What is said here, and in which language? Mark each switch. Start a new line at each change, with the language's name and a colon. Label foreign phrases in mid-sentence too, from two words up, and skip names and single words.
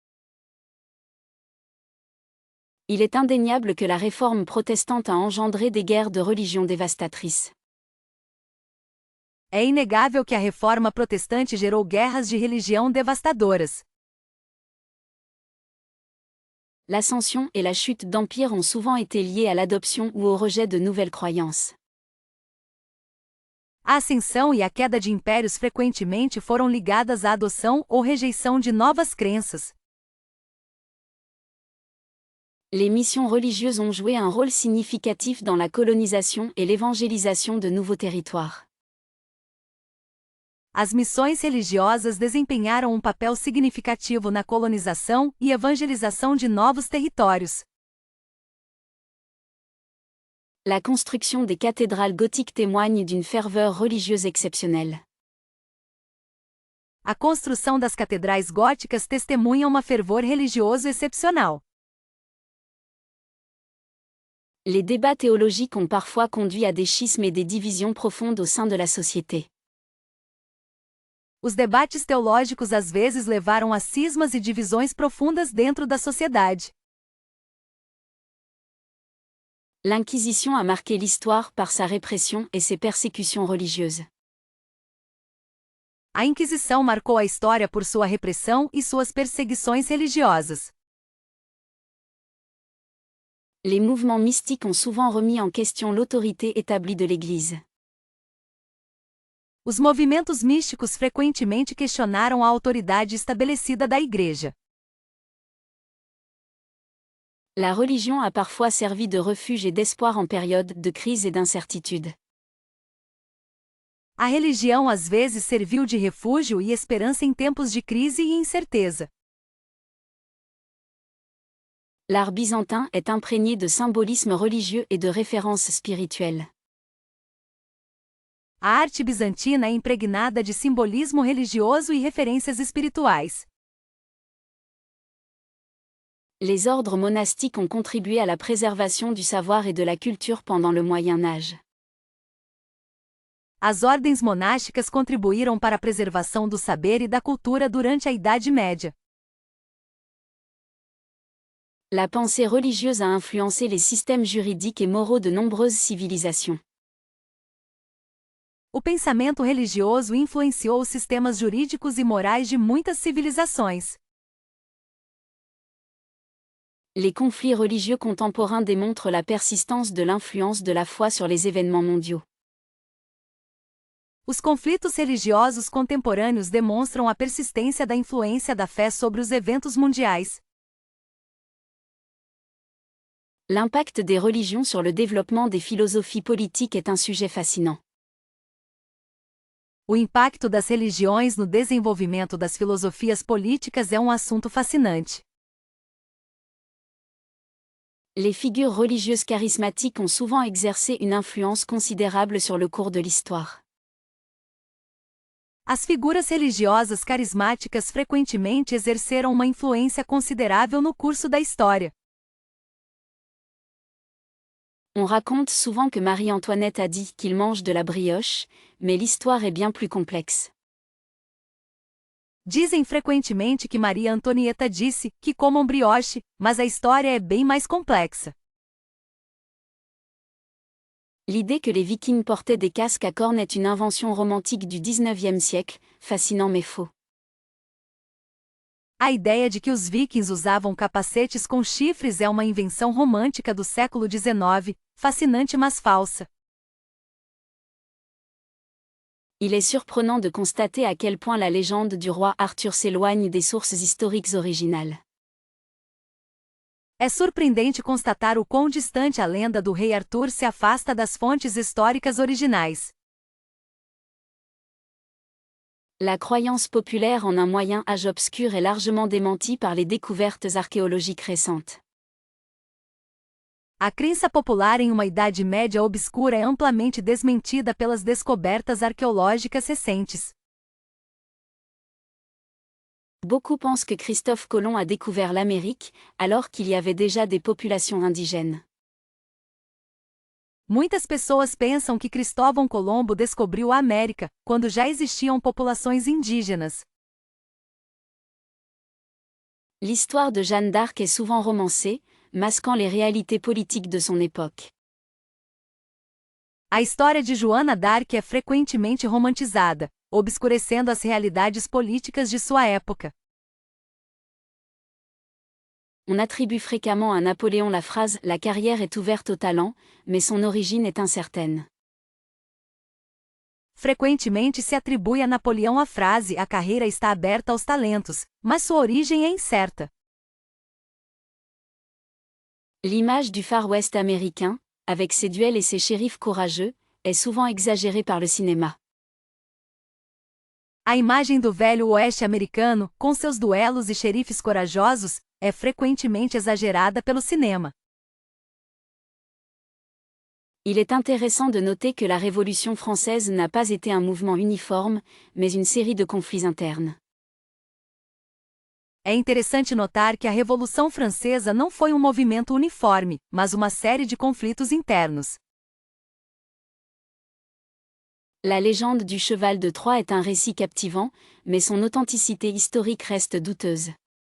French: Il est indéniable que la réforme protestante a engendré des guerres de religion dévastatrices.
Portuguese: É inegável que a reforma protestante gerou guerras de religião devastadoras.
French: L'ascension et la chute d'empires ont souvent été liées à l'adoption ou au rejet de nouvelles croyances.
Portuguese: A ascensão e a queda de impérios frequentemente foram ligadas à adoção ou rejeição de novas crenças.
French: Les missions religieuses ont joué un rôle significatif dans la colonisation et l'évangélisation de nouveaux territoires.
Portuguese: As missões religiosas desempenharam um papel significativo na colonização e evangelização de novos territórios.
French: La construction des cathédrales gothiques témoigne d'une ferveur religieuse exceptionnelle.
Portuguese: A construção das catedrais góticas testemunha uma fervor religioso excepcional.
French: Les débats théologiques ont parfois conduit à des schismes et des divisions profondes au sein de la société.
Portuguese: Os debates teológicos às vezes levaram a cismas e divisões profundas dentro da sociedade.
French: L'Inquisition a marqué l'histoire par sa répression et ses persécutions religieuses.
Portuguese: A Inquisição marcou a história por sua repressão e suas perseguições religiosas.
French: Les mouvements mystiques ont souvent remis en question l'autorité établie de l'Église.
Portuguese: Os movimentos místicos frequentemente questionaram a autoridade estabelecida da Igreja.
French: La religion a parfois servi de refuge et d'espoir en période de crise et d'incertitude.
Portuguese: A religião às vezes serviu de refúgio e esperança em tempos de crise e incerteza.
French: L'art byzantin est imprégné de symbolisme religieux et de références spirituelles.
Portuguese: A arte bizantina é impregnada de simbolismo religioso e referências espirituais.
French: Les ordres monastiques ont contribué à la préservation du savoir et de la culture pendant le Moyen Âge.
Portuguese: As ordens monásticas contribuíram para a preservação do saber e da cultura durante a Idade Média.
French: La pensée religieuse a influencé les systèmes juridiques et moraux de nombreuses civilisations.
Portuguese: O pensamento religioso influenciou os sistemas jurídicos e morais de muitas civilizações.
French: Les conflits religieux contemporains démontrent la persistance de l'influence de la foi sur les événements mondiaux.
Portuguese: Os conflitos religiosos contemporâneos demonstram a persistência da influência da fé sobre os eventos mundiais.
French: L'impact des religions sur le développement des philosophies politiques est un sujet fascinant.
Portuguese: O impacto das religiões no desenvolvimento das filosofias políticas é um assunto fascinante.
French: Les figures religieuses charismatiques ont souvent exercé une influence considérable sur le cours de l'histoire.
Portuguese: As figuras religiosas carismáticas frequentemente exerceram uma influência considerável no curso da história.
French: On raconte souvent que Marie-Antoinette a dit qu'il mange de la brioche, mais l'histoire est bien plus complexe.
Portuguese: Dizem frequentemente que Maria Antonieta disse que comam brioche, mas a história é bem mais complexa.
French: L'idée que les Vikings portaient des casques à cornes est une invention romantique du XIXe siècle, fascinant mais faux.
Portuguese: A ideia de que os vikings usavam capacetes com chifres é uma invenção romântica do século XIX, fascinante mas falsa.
French: Il est surprenant de constater à quel point la légende du roi Arthur s'éloigne des sources historiques originales.
Portuguese: É surpreendente constatar o quão distante a lenda do rei Arthur se afasta das fontes históricas originais.
French: La croyance populaire en un moyen âge obscur est largement démentie par les découvertes archéologiques récentes.
Portuguese: A crença popular em uma Idade Média obscura é amplamente desmentida pelas descobertas arqueológicas recentes.
French: Beaucoup pensent que Christophe Colomb a découvert l'Amérique, alors qu'il y avait déjà des populations indigènes.
Portuguese: Muitas pessoas pensam que Cristóvão Colombo descobriu a América, quando já existiam populações indígenas.
French: L'histoire de Jeanne d'Arc est souvent romancée, masquant les réalités politiques de son époque.
Portuguese: A história de Joana d'Arc é frequentemente romantizada, obscurecendo as realidades políticas de sua época.
French: On attribue fréquemment à Napoléon la phrase « La carrière est ouverte au talent », mais son origine est incertaine.
Portuguese: Frequentemente se atribui a Napoleão a frase "A carreira está aberta aos talentos", mas sua origem é incerta.
French: L'image du Far West américain, avec ses duels et ses shérifs courageux, est souvent exagérée par le cinéma.
Portuguese: A imagem do velho oeste americano, com seus duelos e xerifes corajosos, é frequentemente exagerada pelo cinema.
French: Il est intéressant de noter que la Révolution française n'a pas été un mouvement uniforme, mais une série de conflits internes.
Portuguese: É interessante notar que a Revolução Francesa não foi um movimento uniforme, mas uma série de conflitos internos.
French: La légende du cheval de Troie est un récit captivant, mais son authenticité historique reste douteuse.